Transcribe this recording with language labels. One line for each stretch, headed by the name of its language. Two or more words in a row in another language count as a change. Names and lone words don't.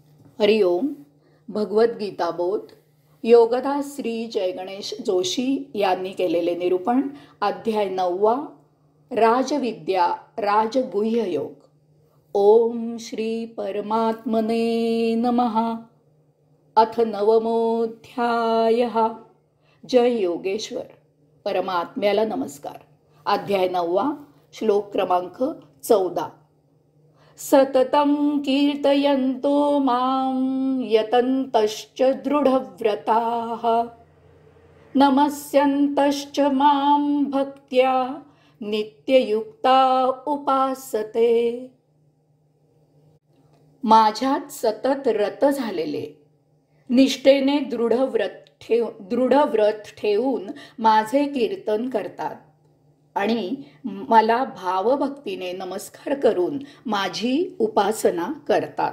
Marathi: हरिओम. भगवद्गीता बोध योगदास श्री जयगणेश जोशी यांनी केलेले निरूपण. अध्याय 9. राजविद्या राजगुह्य योग.
Sanskrit: ओम श्री परमात्मने नमः. अथ 9मोऽध्यायः.
Marathi: जय योगेश्वर. परमात्म्याला नमस्कार. अध्याय 9. श्लोक क्रमांक 14.
Sanskrit: सततं कीर्तयन्तो मां यतन्तश्च दृढव्रताः नमस्यन्तश्च मां भक्त्या नित्ययुक्ता उपासते.
Marathi: माझ्यात सतत रत झालेले, निष्ठेने दृढ व्रत ठेवून माझे कीर्तन करतात आणि मला भावभक्तीने नमस्कार करून माझी उपासना करतात.